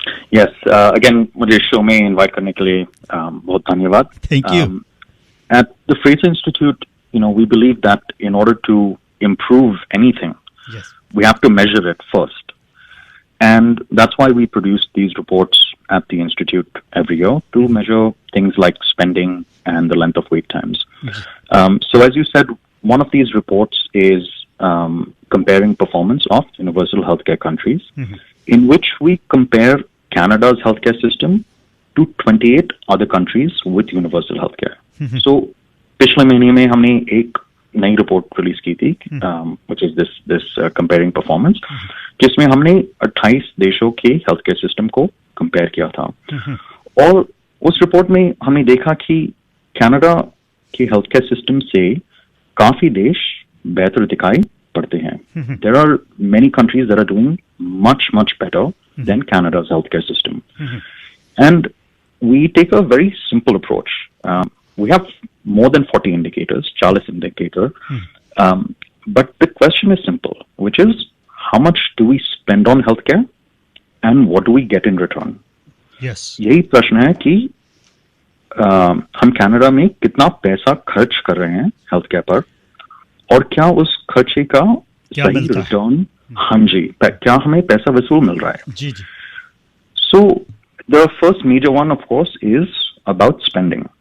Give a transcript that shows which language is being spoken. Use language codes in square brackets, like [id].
[en] Yes, again, [hi] मुझे show में invite करने के लिए बहुत धन्यवाद. [en] Thank you. At the Fraser Institute, we believe that in order to improve anything, Yes. we have to measure it first. And that's why we produce these reports at the Institute every year to measure things like spending and the length of wait times. So as you said, one of these reports is comparing performance of universal healthcare countries in which we compare Canada's healthcare system to 28 other countries with universal healthcare. [hi] So, पिछले महीने में हमने एक नई report release की थी, [en] which is this comparing performance, [hi] जिसमें हमने 28 देशों के हेल्थ केयर सिस्टम को कंपेयर किया था. और उस रिपोर्ट में हमने देखा कि कनाडा के हेल्थ केयर सिस्टम से काफी देश बेहतर दिखाई पड़ते हैं. [en] There are many countries that are doing much better than Canada's healthcare system. And we take a very simple approach. We have more than 40 indicators, 40 indicator. But the question is simple, which is how much do we spend on healthcare and what do we get in return? Yes. [hi] यही प्रश्न है कि हम Canada में कितना पैसा खर्च कर रहे हैं हेल्थकेयर पर और क्या उस खर्चे का सही रिटर्न, हाँ जी, क्या हमें पैसा वसूल मिल रहा है. जी जी. [en] So the first major one, of course, is about spending.